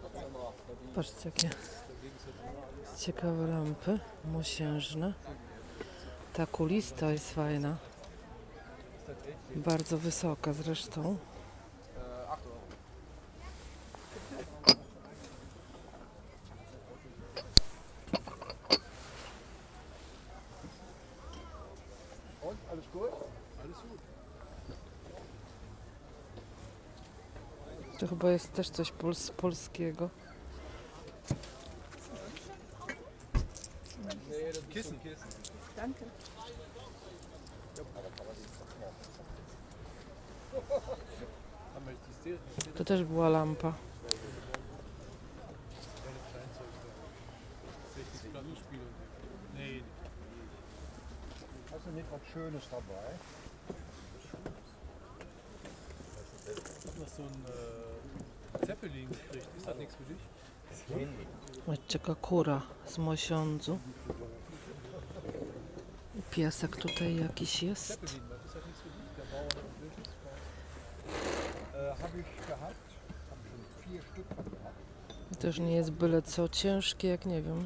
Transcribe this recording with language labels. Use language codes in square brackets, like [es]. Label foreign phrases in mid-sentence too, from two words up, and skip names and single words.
[pl] Patrzcie, jakie ciekawe lampy mosiężne. Ta kulista jest fajna. Bardzo wysoka zresztą. [de] Und, alles gut? Alles gut. [pl] To chyba jest też coś polskiego. [de] Kissen. Danke. [pl] To też była lampa. [de] Hast du nicht was Schönes dabei? Noch so ein Zeppelin gekriegt. Ist das nichts für dich? [pl] Zobaczcie, jaka kura z mosiądzu. I piesek tutaj jakiś jest. [de] Zeppelin, was ist das nichts für dich? Der Bauer der Wildnis? Habe ich gehabt. Habe schon 4 Stück von gehabt. [pl] Też nie jest byle co ciężkie, jak nie wiem.